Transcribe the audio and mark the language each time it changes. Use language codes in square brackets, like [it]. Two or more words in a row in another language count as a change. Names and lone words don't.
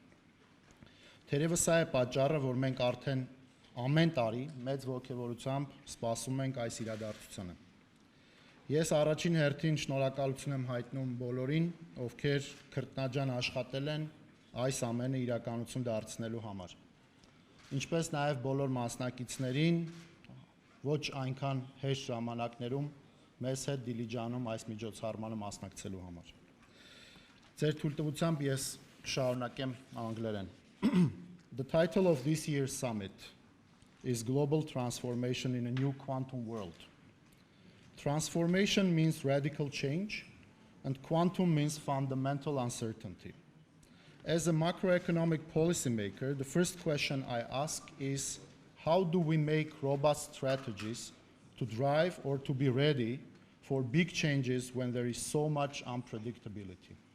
[hy] Թերևս սա է պատճառը, որ մենք արդեն ամեն տարի մեծ ոգևորությամբ սպասում ենք այս իրադարձությանը։ Ես առաջին հերթին շնորհակալություն եմ հայտնում բոլորին, ովքեր քրտնաջան աշխատել են այս ամենը իրականություն դարձնելու համար։ Ինչպես նաև բոլոր մասնակիցներին, ոչ այնքան հեշտ ժամանակներում մեզ հետ Դիլիջանում այս միջոցառմանը մասնակցելու համար։ Ձեր թույլտվությամբ ես կշարունակեմ անգլերեն։ [en] The title of this year's summit is Global Transformation in a New Quantum World. Transformation means radical change, and quantum means fundamental uncertainty. As a macroeconomic policymaker, the first question I ask is, how do we make robust strategies to drive or to be ready for big changes when there is so much unpredictability?